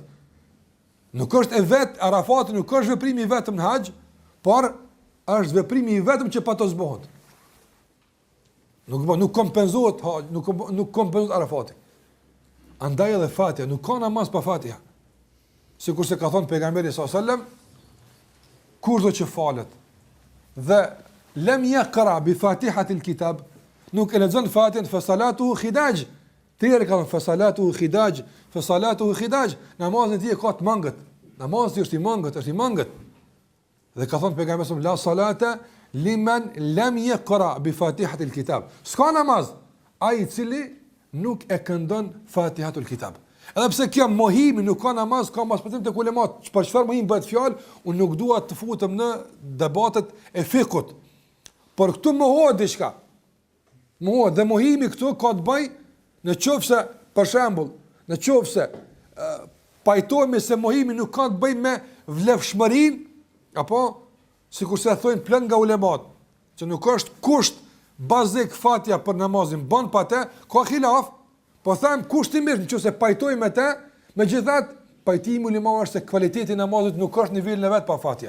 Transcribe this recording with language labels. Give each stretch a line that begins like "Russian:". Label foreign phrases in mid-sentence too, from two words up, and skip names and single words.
Albanian: Nuk është e vetë Arafati, nuk është veprimi i vetëm në haxh, por është veprimi i vetëm që pato zbohet. Nuk kompenzohet haxh, nuk kompenzohet Arafati. Andaj edhe Fatiha, nuk ka namaz pa Fatiha. Sikur se ka thënë pejgamberi
Arabic: صلى الله عليه وسلم,
Albanian: kurdo që falet dhe
Arabic: لم يقرأ بفاتحة الكتاب,
Albanian: nuk e lexon Fatihën,
Arabic: فصلاته خداج.
Albanian: Tjerë ka thënë
Arabic: فصلاته خداج, فصلاته خداج.
Albanian: Namazin e tij ka të mangët. Namazi është i mangët, Dhe ka thënë pejgamberi
Arabic: صلى الله عليه وسلم, لا صلاة لمن لم يقرأ بفاتحة الكتاب.
Albanian: S'ka namaz ai i cili nuk e këndon
Arabic: فاتحة الكتاب.
Albanian: Edhe pse kjo mohimi nuk ka namaz, ka mbështetim tek ulemat. Për çfarë mohim bëhet fjalë, unë nuk dua të futem në debatet e fikut. Por këtu mohohet diçka. Mohohet dhe mohimi këtu ka të bëj në qofse, për shembull, në qofse pajtohemi se mohimi nuk ka të bëj me vlefshmërinë, apo sikur se thonë plan nga ulemat, që nuk është kusht bazik Fatiha për namazin, bën pa të, ka khilaf, po them kushtimisht nëse pajtojmë me të, megjithatë pajtimi ulemave është se kvaliteti i namazit nuk është në nivelin e vet pa Fatiha.